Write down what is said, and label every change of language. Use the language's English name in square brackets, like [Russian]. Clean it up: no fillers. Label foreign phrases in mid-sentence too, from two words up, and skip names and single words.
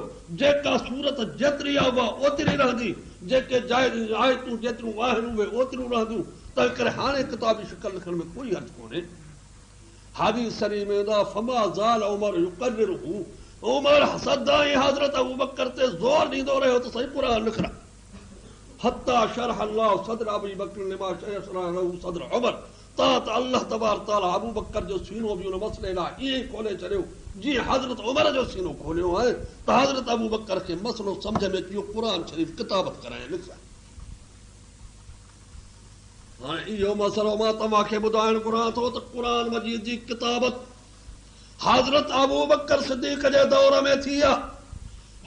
[Sindhi] जेका सूरत जेतिरी आहे उहा ओतिरी रहंदी, जेके आयतूं जेतिरियूं आहिनि उहे ओतिरियूं रहंदियूं। तंहिं करे हाणे किताबी शिकल लिखण में कोई हर्ज कोन्हे। हदीस शरीफ़ में ईंदो [Arabic] فما زال عمر يكرره, [Sindhi] उमर सदाईं हज़रत अबू बकर ते ज़ोर ॾींदो रहियो त सही क़ुरान लिखणा। [Arabic] حتى شرح الله صدر أبي بكر لما شرح له صدر عمر, [Sindhi] त [Arabic] الله تبارك تعالى [Sindhi] अबू बकर जो सीनो बि उन मसइले लाइ ईअं ई खोले छॾियो जीअं हज़रत उमर जो सीनो खोलियो आहे। त हज़रत अबू बकर खे मसइलो सम्झ में अची वियो, क़ुरान शरीफ़ किताबत कराए लिखिया। हाणे इहो मसइलो मां तव्हांखे ॿुधाइण घुरां थो त क़ुरान मजीद जी किताबत हज़रत अबू बकर सिद्दीक़ जे दौर में थी आहे।